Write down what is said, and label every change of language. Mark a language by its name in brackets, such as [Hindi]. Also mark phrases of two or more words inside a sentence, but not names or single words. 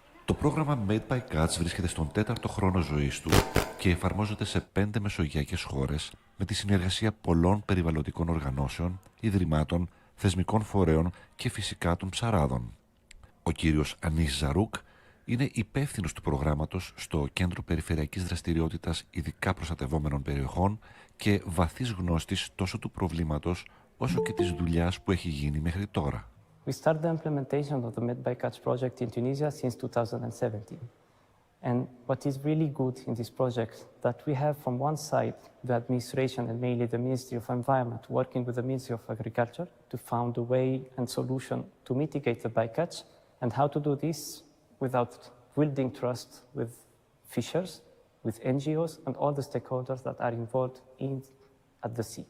[Greek] Το πρόγραμμα Made by Cats βρίσκεται στον 4ο χρόνο ζωής του και εφαρμόζεται σε 5 μεσογειακές χώρες με τη συνεργασία πολλών περιβαλλοντικών οργανώσεων, ιδρυμάτων, θεσμικών φορέων και φυσικά των ψαράδων. Ο κύριος Ανίς Ζαρούκ είναι υπεύθυνος του προγράμματος στο Κέντρο Περιφερειακής Δραστηριότητας Ειδικά Προστατευόμενων Περιοχών και βαθύς γνώστης τόσο του προβλήματος όσο και της δουλειάς που έχει γίνει μέχρι τώρα. [English] We started the implementation of the Made by Cats project in Tunisia since 2017. And what is really good in this project that we have from one side the administration and mainly the Ministry of Environment working with the Ministry of Agriculture to find a way and solution to mitigate the bycatch and how to do this without building trust with fishers, with NGOs and all the stakeholders that are involved at the sea.